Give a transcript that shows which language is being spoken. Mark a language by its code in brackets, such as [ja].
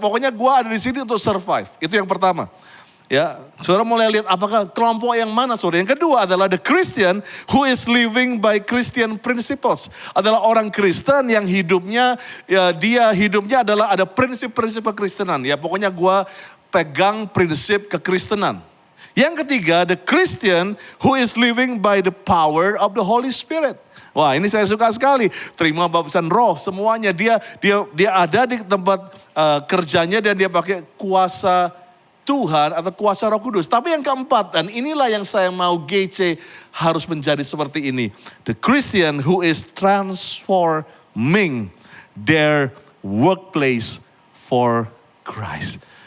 [id] Pokoknya gue ada di sini untuk survive. Itu yang pertama. Ya, saudara mulai lihat apakah kelompok yang mana, saudara. Yang kedua adalah [en] the Christian who is living by Christian principles. [id] Adalah orang Kristen yang hidupnya, ya dia hidupnya adalah ada prinsip-prinsip kekristenan. Ya pokoknya gua pegang prinsip kekristenan. Yang ketiga, [en] the Christian who is living by the power of the Holy Spirit. [id] Wah, ini saya suka sekali. Terima baptisan roh semuanya. Dia ada di tempat kerjanya dan dia pakai kuasa Tuhan atau kuasa Roh Kudus. Tapi yang keempat, dan inilah yang saya mau GC harus menjadi seperti ini. [en] The Christian who is transforming their workplace for Christ.